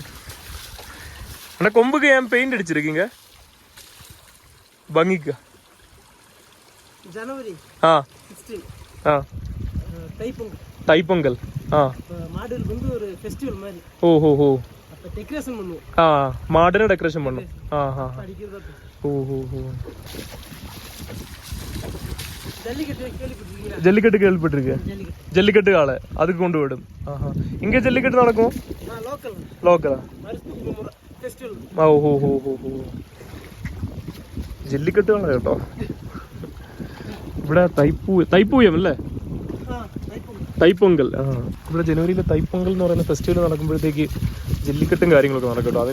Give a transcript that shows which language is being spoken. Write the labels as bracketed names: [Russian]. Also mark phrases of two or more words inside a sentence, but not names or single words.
[Malayalam] എൻ്റെ കൊമ്പൊക്കെ ഞാൻ പെയിന്റ് അടിച്ചിരിക്കീങ്ക ഭംഗിക്ക. ആ ആ தைப்பொங்கல். ആ ഓ ഹോ ഹോ. ആ മാടിനെ ഡെക്കറേഷൻ പണ്ണു. ആ ഹാ ഓ ഹോ ഹോ. [Tamil] ஜல்லிக்கட்டு கேள்விப்பட்டிருக்கேன். ஜல்லிக்கட்டு காலை அதுக்கு கொண்டு விடும். ஆஹா. இங்க ஜல்லிக்கட்டு நடக்கும்? லோக்கலா? ഓ ഹോ ഹോ ഹോ ഹോ. [Malayalam] ജല്ലിക്കെട്ട് കാള കേട്ടോ. ഇവിടെ തൈപ്പൂയം അല്ലേ? തൈപ്പൊങ്കൽ. ആ ഇവിടെ ജനുവരിയിലെ തൈപ്പൊങ്കൽ എന്ന് പറയുന്ന ഫെസ്റ്റിവൽ നടക്കുമ്പോഴത്തേക്ക് ജല്ലിക്കെട്ടും കാര്യങ്ങളൊക്കെ നടക്കും കേട്ടോ.